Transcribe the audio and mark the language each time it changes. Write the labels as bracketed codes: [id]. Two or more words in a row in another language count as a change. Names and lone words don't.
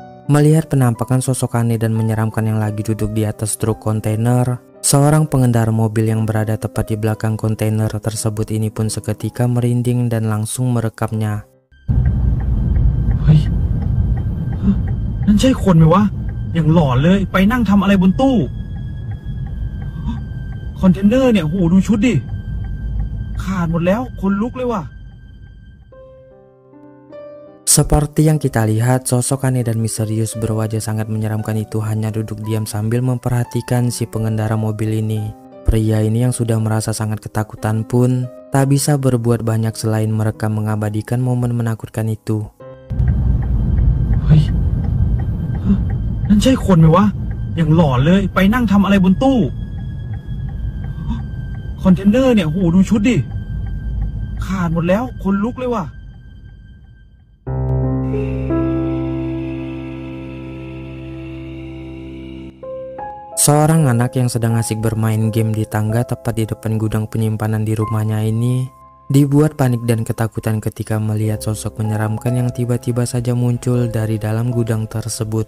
[id] Melihat penampakan sosok aneh dan menyeramkan yang lagi duduk di atas truk kontainer, seorang pengendara mobil yang berada tepat di belakang kontainer tersebut ini pun seketika merinding dan langsung merekamnya. [th] เฮ้ยฮะนั่นใช่คนไหมวะอย่างหลอนเลยไปนั่งทำอะไรบนตู้คอนเทนเนอร์เนี่ยโหดูชุดดิขาดหมดแล้วคนลุกเลยว่ะ [id] Seperti yang kita lihat, sosok aneh dan misterius berwajah sangat menyeramkan itu hanya duduk diam sambil memperhatikan si pengendara mobil ini. Pria ini yang sudah merasa sangat ketakutan pun tak bisa berbuat banyak selain merekam mengabadikan momen menakutkan itu. [th] เฮ้ยฮะนั่นใช่คนไหมวะอย่างหลอนเลยไปนั่งทำอะไรบนตู้คอนเทนเนอร์เนี่ยโหดูชุดดิขาดหมดแล้วคนลุกเลยว่ะ [id] Seorang anak yang sedang asik bermain game di tangga tepat di depan gudang penyimpanan di rumahnya ini dibuat panik dan ketakutan ketika melihat sosok menyeramkan yang tiba-tiba saja muncul dari dalam gudang tersebut.